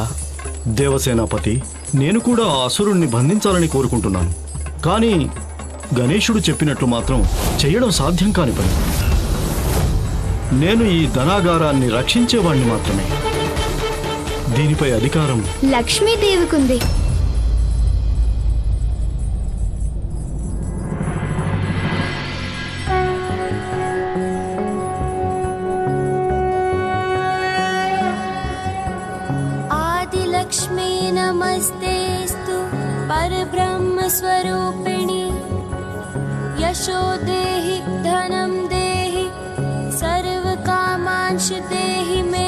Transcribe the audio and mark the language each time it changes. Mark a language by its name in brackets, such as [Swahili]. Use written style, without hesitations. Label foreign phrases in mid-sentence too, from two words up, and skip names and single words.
[Telugu] దేవసేనాపతి, నేను కూడా ఆ అసురుణ్ణి బంధించాలని కోరుకుంటున్నాను. కానీ గణేశుడు చెప్పినట్లు మాత్రం చేయడం సాధ్యం కాని పని. నేను ఈ ధనాగారాన్ని రక్షించేవాణ్ణి మాత్రమే. దీనిపై అధికారం లక్ష్మీదేవికుంది. [Sanskrit] आदिलक्ष्मी नमस्तेस्तु परब्रह्म स्वरूपिणी यशो देहि धनं देहि सर्वकामांश देहि मे।